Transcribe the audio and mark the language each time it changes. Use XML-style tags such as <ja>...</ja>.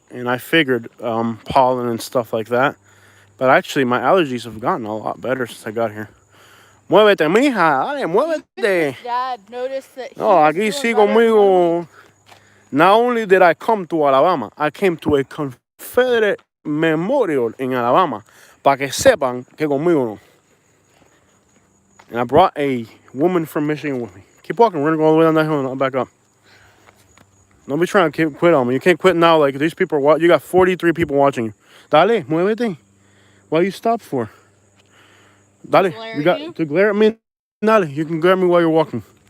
<en>And I figured pollen and stuff like that. But actually, my allergies have gotten a lot better since I got here.</en> <es>Muévete, mija. Dale, muévete.</es> <en>Dad noticed that.</en> <es>No, aquí sí conmigo.</es> <en>Not only did I come to Alabama, I came to a Confederate Memorial in Alabama.</en> <es>Para que sepan que conmigo no.</es> <en>And I brought a woman from Michigan with me. Keep walking. We're going to go all the way down that hill and I'll back up. Don't be trying to quit on me. You can't quit now. Like, these people are you got 43 people watching you.</en> <es>Dale, muévete.</es> <en>What you stop for? Dale, you got to glare at me. Dale, you can glare at me while you're walking.</en>